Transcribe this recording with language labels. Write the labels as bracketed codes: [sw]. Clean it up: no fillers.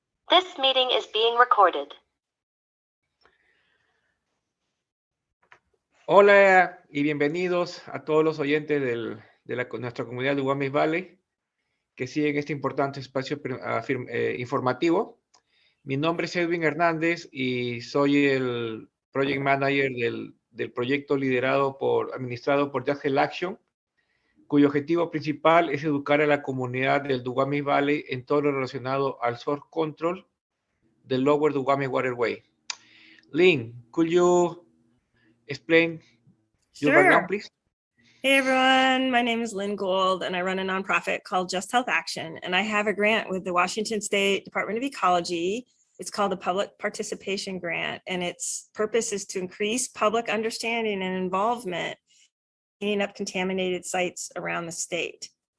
[en] This meeting is being recorded. [es] Hola y bienvenidos a todos los oyentes de nuestra comunidad de Guamis Valley que siguen este importante espacio informativo. Mi nombre es Edwin Hernández y soy el Project Manager del proyecto administrado por Just Health Action, cuyo objetivo principal es educar a la comunidad del Duwamish Valley en todo lo relacionado al source control del Lower Duwamish Waterway. [en] Linn, could you explain your background, please? Hey everyone, my name is Linn Gould and I run a nonprofit called Just Health Action, and I have a grant with the Washington State Department of Ecology. It's called the Public Participation Grant, and its purpose is to increase public understanding and involvement in cleaning up contaminated sites around the state.